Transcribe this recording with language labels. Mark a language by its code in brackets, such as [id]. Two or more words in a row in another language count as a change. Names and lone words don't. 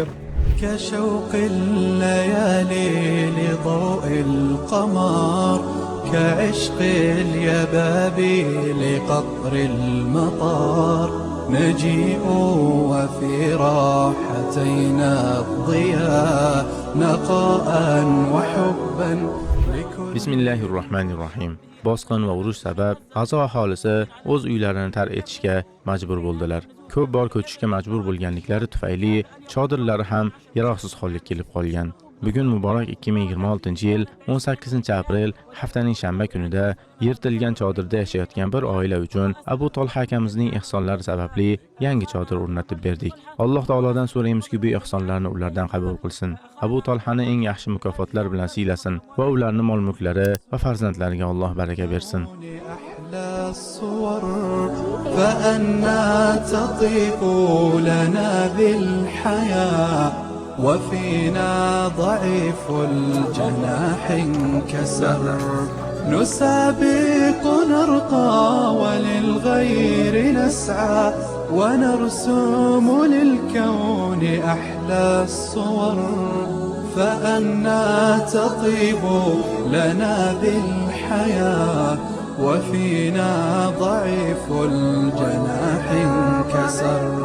[ar] كشوق الليالي لضوء القمر، كعشق اليبابي لقطر المطار، نجيء وفي راحتينا الضياء نقاء وحبا. [uz] Bismillahirrohmanirrohim. Bosqin va urush sabab G'azo aholisi o'z uylarini tark etishga majbur bo'ldilar. Ko'p bor ko'chishga majbur bo'lganliklari tufayli chodirlari ham yaroqsiz holga kelib qolgan. Bugun muborak 2026-yil 18-aprel haftaning shanba kunida yirtilgan chodirda yashayotgan bir oila uchun Abu Talha akamizning ihsonlari sababli yangi chodir o'rnatib berdik. Alloh taolodan so'raymizki, bu ihsonlarni ulardan qabul qilsin. Abu Talhani eng yaxshi mukofotlar bilan siylasin va ularning mol-mulklari va farzandlariga Alloh baraka bersin. [ar] وفينا ضعيف الجناح انكسر، نسابق نرقى وللغير نسعى، ونرسم للكون أحلى الصور، فأنا تطيب لنا بالحياة وفينا ضعيف الجناح انكسر.